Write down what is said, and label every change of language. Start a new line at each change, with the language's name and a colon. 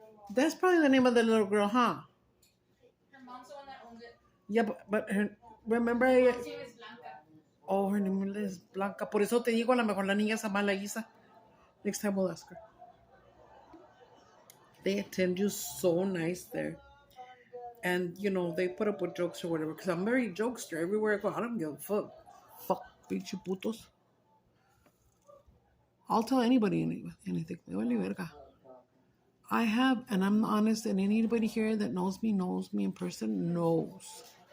English: That's probably the name of the little girl, huh? Her mom's the one that owns it. Yeah, but remember... Her name is Blanca. Oh, her name is Blanca.
Spanish: Por eso te digo, a lo mejor la niña se llama Alayssa.
English: Next time we'll ask her. They attend you so nice there. And, they put up with jokes or whatever. Because I'm very jokester. Everywhere I go, I don't give a fuck. Fuck,
Spanish: pinche putos.
English: I'll tell anybody anything.
Spanish: Me vale verga.
English: I have, and I'm honest, and anybody here that knows me in person, knows.